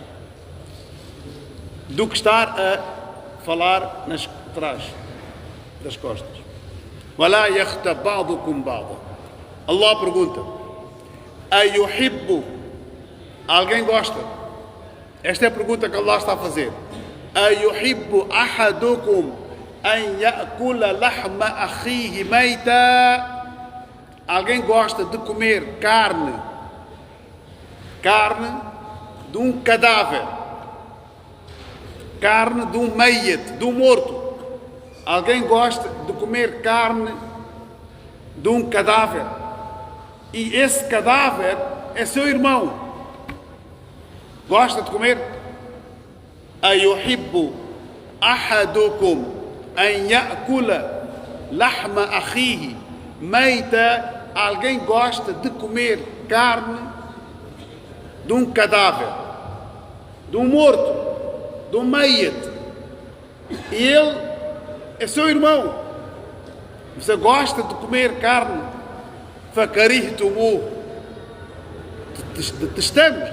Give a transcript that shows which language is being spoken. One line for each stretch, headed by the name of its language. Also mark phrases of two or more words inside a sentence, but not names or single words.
Portuguese: Do que estar a falar atrás das costas. Allah pergunta: Ayuhibbu, alguém gosta? Esta é a pergunta que Allah está a fazer.
Arabic: أيحب أحدكم أن يأكل لحم أخيه ميتا.
Portuguese: Alguém gosta de comer carne de um cadáver, carne de um mayit, de um morto. Alguém gosta de comer carne de um cadáver, e esse cadáver é seu irmão. Gosta de comer?
Arabic: أيحب أحدكم أن يأكل لحم أخيه ميتا.
Portuguese: Alguém gosta de comer carne de um cadáver, de um morto, de um mayit, e ele é seu irmão. Você gosta de comer carne? Fakarihtumu, detestamos, né?